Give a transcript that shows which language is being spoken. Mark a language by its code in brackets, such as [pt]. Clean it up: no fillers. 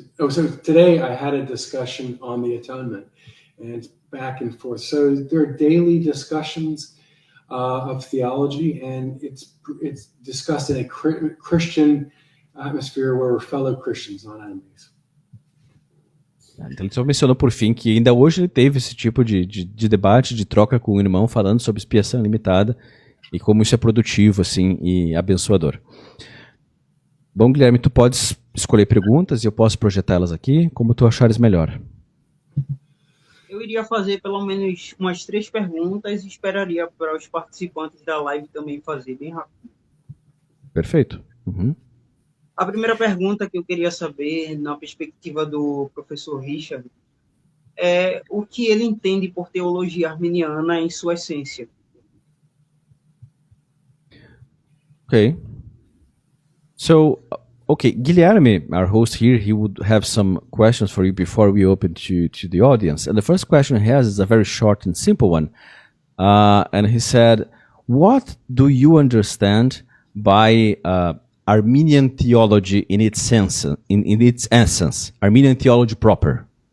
[en] So today I had a discussion on the atonement, and back and forth. So there are daily discussions of theology, and it's discussed in a Christian atmosphere where we're fellow Christians, not enemies. [pt] Então, ele só mencionou por fim que ainda hoje ele teve esse tipo de debate, de troca com o irmão, falando sobre expiação limitada e como isso é produtivo assim, e abençoador. Bom, Guilherme, tu podes escolher perguntas e eu posso projetá-las aqui, como tu achares melhor. Eu iria fazer pelo menos umas 3 perguntas e esperaria para os participantes da live também fazer bem rápido. Perfeito. Uhum. A primeira pergunta que eu queria saber, na perspectiva do professor Richard, é o que ele entende por teologia arminiana em sua essência. [en] Okay. So, Guilherme, our host here, he would have some questions for you before we open to the audience. And the first question he has is a very short and simple one. And he said, what do you understand by Arminian theology in its sense, in its essence, Arminian theology proper?